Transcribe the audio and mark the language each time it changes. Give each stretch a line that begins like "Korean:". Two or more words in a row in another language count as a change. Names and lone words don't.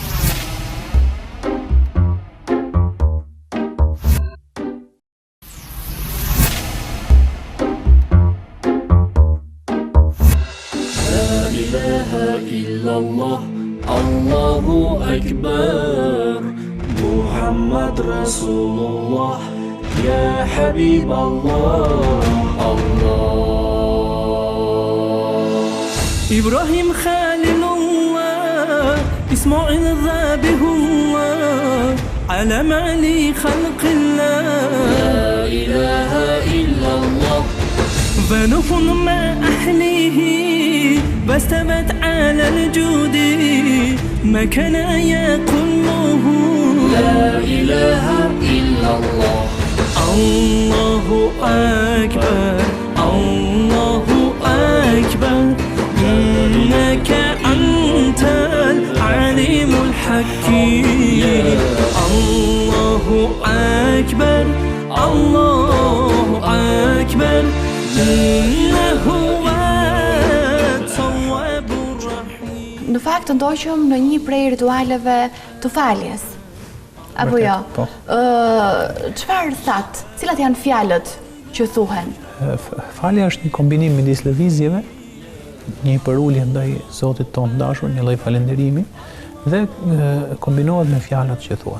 Arabic: الله أكبر، محمد رسول الله، يا حبيب الله, إبراهيم خليل الله، إسماعيل ذبيح الله، علم على خلق الله، لا إله إلا الله, ونوح مع أهله واستوت على الجود ما كان يقوله لا إله إلا الله الله أكبر الله أكبر إنك أنت العليم الحكيم الله أكبر الله أكبر
Albanian: Në fakt të ndoqëm në një prej ritualeve të faljes. Apo jo? Çfarë thatë? Cilat janë fjalët që thuhen? Falja është një kombinim midis lëvizjeve, një përulje ndaj Zotit tonë dashur, një lloj falënderimi dhe kombinohet me fjalët që thuhen.